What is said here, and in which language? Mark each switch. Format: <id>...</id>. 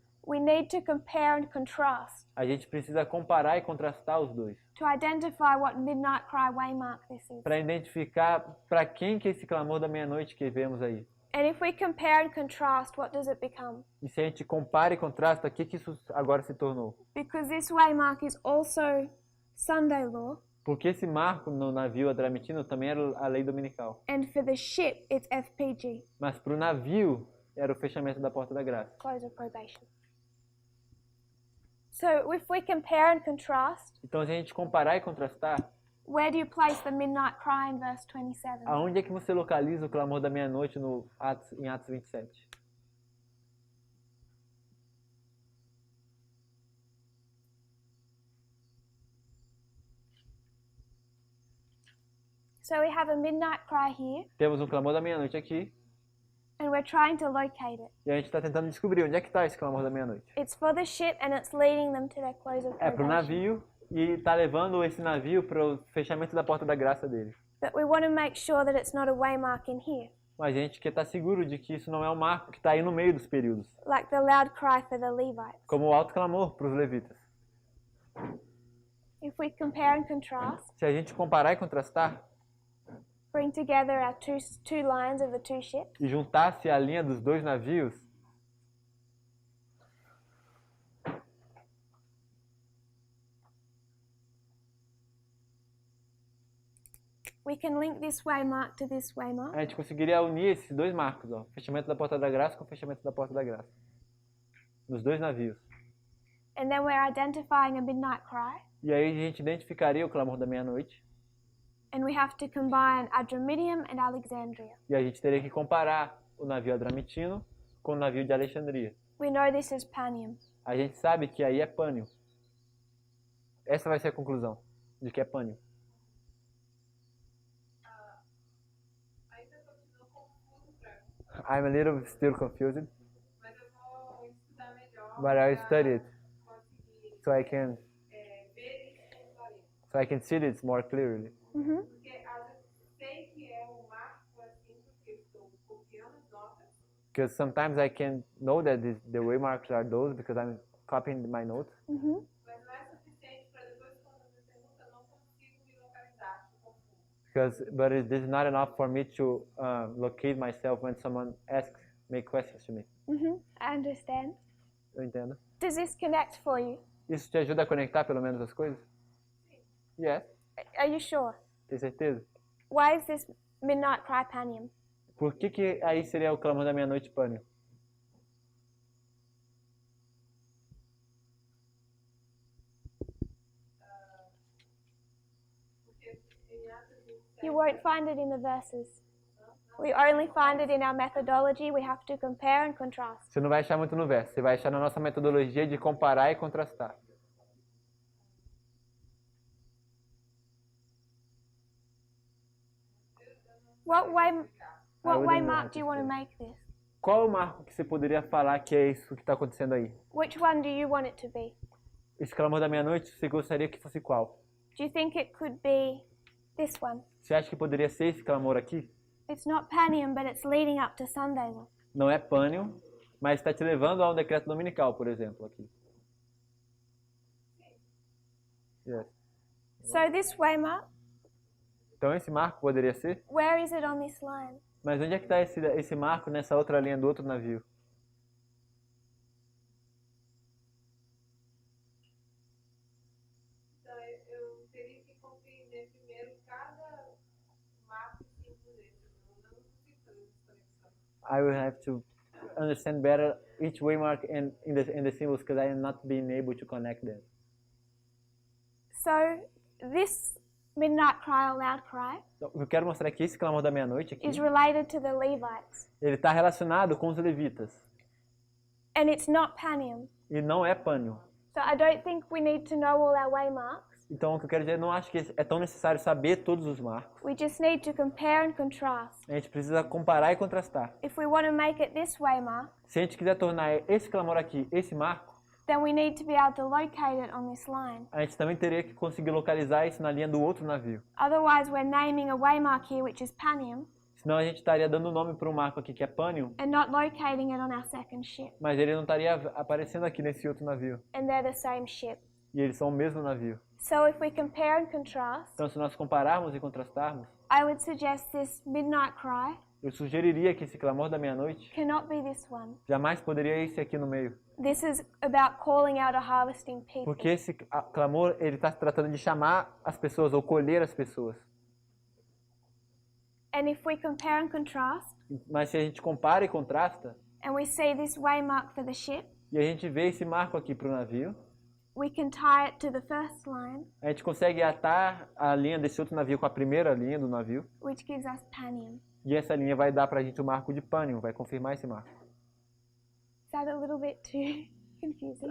<en>We need to compare and contrast</en> <pt>A gente precisa comparar e contrastar os dois,</pt> <en>to identify what midnight cry waymark this is.</en> <pt>para identificar para quem que é esse clamor da meia-noite que vemos aí.</pt> <en>And if we compare and contrast, what does it become?</en> <pt>E se a gente compara e contrasta, o que isso agora se tornou?</pt> <en>Because this waymark is also Sunday law,</en> <pt>Porque esse marco no navio Adramitino também era a lei dominical.</pt> <en>and for the ship, it's FPG,</en> <pt>Mas para o navio era o fechamento da porta da graça.</pt> <en>close of probation. So if we compare and contrast,</en> <pt>Então, se a gente comparar e contrastar,</pt> <en>where do you place the midnight cry in verse 27?</en> <pt>aonde é que você localiza o clamor da meia-noite em Atos 27?</pt> <en>So we have a midnight cry here,</en> <pt>Temos um clamor da meia-noite aqui,</pt> <en>and we're trying to locate it.</en> <pt>e a gente está tentando descobrir onde é que está esse clamor da meia-noite.</pt> <en>It's for the ship, and it's leading them to their close of</en> <pt>É para o navio, e está levando esse navio para o fechamento da porta da graça dele.</pt> <en>But we want to make sure that it's not a waymark in here,</en> <pt>Mas a gente quer estar seguro de que isso não é um marco que está aí no meio dos períodos,</pt> <en>like the loud cry for the Levites.</en> <pt>como o alto clamor para os levitas.</pt> <en>If we compare and contrast,</en> <pt>Se a gente comparar e contrastar,</pt> <en>bring together our two lines of the two ships,</en> <pt>e juntasse a linha dos dois navios,</pt> <en>we can link this waymark to this waymark,</en> <pt>a gente conseguiria unir esses dois marcos, ó, fechamento da porta da graça com o fechamento da porta da graça, nos dois navios.</pt> <en>and then we're identifying a midnight cry,</en> <pt>E aí a gente identificaria o clamor da meia-noite,</pt> <en>and we have to combine Adramyttium and Alexandria.</en> <pt>e a gente teria que comparar o navio Adramitino com o navio de Alexandria.</pt> <en>We know this is Panium.</en> <pt>A gente sabe que aí é Pânio. Essa vai ser a conclusão, de que é Pânio. Ainda continua confuso pra mim,</pt> <en>I'm a little still confused,</en> <pt>mas eu vou estudar melhor</pt> <en>but I'll</en> <pt>pra</pt> <en>study it</en> <pt>conseguir</pt> <en>so I can</en> <pt>ver isso com clareza.</pt> <en>see this more clearly. Mm-hmm.</en> <pt>Porque às vezes sei que é um marco assim, porque eu estou copiando as notas,</pt> <en>Because sometimes I can know that the waymarks are those because I'm copying my notes. Mm-hmm.</en> <pt>mas não é suficiente para depois, quando você pergunta, eu não consigo me localizar, estou confuso.</pt> <en>But this is not enough for me to locate myself when someone make questions to me. Mm-hmm. I understand.</en> <pt>Eu entendo.</pt> <en>Does this connect for you?</en> <pt>Isso te ajuda a conectar pelo menos as coisas?</pt> <en>Yes. Are you sure?</en> <pt>Tem certeza?</pt> <en>Why is this midnight cry Panium?</en> <pt>Por que aí seria o clamor da meia-noite Pânio? Porque em Atos 27,</pt> <en>You won't find it in the verses. We only find it in our methodology. We have to compare and contrast.</en> <pt>Você não vai achar muito no verso. Você vai achar na nossa metodologia de comparar e contrastar.</pt> <en>What I wouldn't know how waymark do you want to say. make this?</en> <pt>Qual o marco que você poderia falar que é isso que está acontecendo aí?</pt> <en>Which one do you want it to be?</en> <pt>Esse clamor da meia-noite, você gostaria que fosse qual?</pt> <en>Do you think it could be this one?</en> <pt>Você acha que poderia ser esse clamor aqui?</pt> <en>It's not Panium, but it's leading up to Sunday law.</en> <pt>Não é Pânio, Mas está te levando a um decreto dominical, por exemplo, aqui.</pt> <en>Yes. So this waymark,</en> <pt>Então esse marco poderia ser?</pt> <en>where is it on this line?</en> <pt>Mas onde é que está esse marco nessa outra linha do outro navio? Então, eu teria que compreender primeiro cada marco e símbolo dele. Eu não consigo fazer essa conexão.</pt> <en>I will have to understand better each waymark and in the symbols because I am not being able to connect them. So this midnight cry or loud cry</en> <pt>Então, eu quero mostrar que esse clamor da meia-noite aqui,</pt> <en>is related to the Levites.</en> <pt>ele está relacionado com os levitas</pt> <en>And it's not Panium.</en> <pt>e não é pânio.</pt> <en>So I don't think we need to know all our waymarks.</en> <pt>Então o que eu quero dizer, não acho que é tão necessário saber todos os marcos.</pt> <en>We just need to compare and contrast.</en> <pt>A gente precisa comparar e contrastar.</pt> <en>If we want to make it this waymark,</en> <pt>Se a gente quiser tornar esse clamor aqui, esse marco,</pt> <en>then we need to be able to locate it on this line.</en> <pt>a gente também teria que conseguir localizar isso na linha do outro navio.</pt> <en>Otherwise, we're naming a waymark here, which is Panium,</en> <pt>Senão a gente estaria dando nome para um marco aqui que é pânio,</pt> <en>and not locating it on our second ship.</en> <pt>mas ele não estaria aparecendo aqui nesse outro navio.</pt> <en>And they're the same ship.</en> <pt>E eles são o mesmo navio.</pt> <en>So if we compare and contrast,</en> <pt>Então se nós compararmos e contrastarmos,</pt> <en>I would suggest this midnight cry</en> <pt>eu sugeriria que esse clamor da meia-noite</pt> <en>cannot be this one.</en> <pt>jamais poderia ir esse aqui no meio.</pt> <en>This is about calling out a harvesting people.</en> <pt>Porque esse clamor, ele está tratando de chamar as pessoas ou colher as pessoas.</pt> <en>And if we compare and contrast,</en> <pt>Mas se a gente compara e contrasta,</pt> <en>and we see this waymark for the ship,</en> <pt>e a gente vê esse marco aqui para o navio,</pt> <en>we can tie it to the first line,</en> <pt>a gente consegue atar a linha desse outro navio com a primeira linha do navio,</pt> <en>which gives us Panium.</en> <pt>e essa linha vai dar para a gente o marco de pânio, vai confirmar esse marco.</pt> <en>Is that a little bit too confusing?</en>